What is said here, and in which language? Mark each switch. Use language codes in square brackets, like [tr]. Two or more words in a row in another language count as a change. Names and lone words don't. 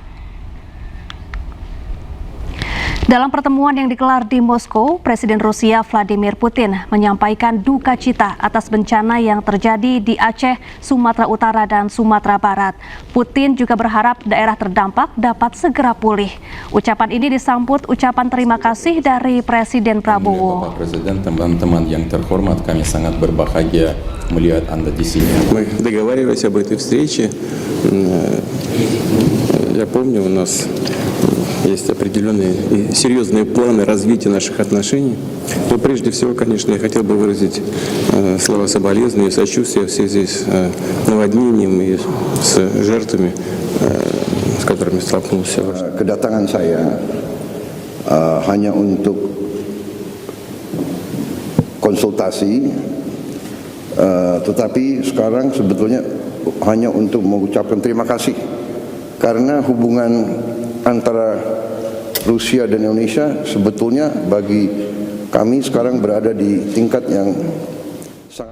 [id] Dalam pertemuan yang digelar di Moskow, Presiden Rusia Vladimir Putin menyampaikan duka cita atas bencana yang terjadi di Aceh, Sumatera Utara, dan Sumatera Barat. Putin juga berharap daerah terdampak dapat segera pulih. Ucapan ini disambut ucapan terima kasih dari Presiden Prabowo. Bapak Presiden, teman-teman yang terhormat, kami sangat berbahagia melihat Anda di sini. [ru] Мы договаривались об этой встрече. Я помню, у нас есть определенные и серьезные планы развития наших отношений. Но прежде всего, конечно, я хотел бы выразить слова соболезнования и сочувствия в связи с наводнением и с жертвами, с которыми столкнулся. [id] Kedatangan saya hanya untuk konsultasi, tetapi sekarang sebetulnya hanya untuk mengucapkan terima kasih karena hubungan antara Rusia dan Indonesia sebetulnya bagi kami sekarang berada di tingkat yang sangat.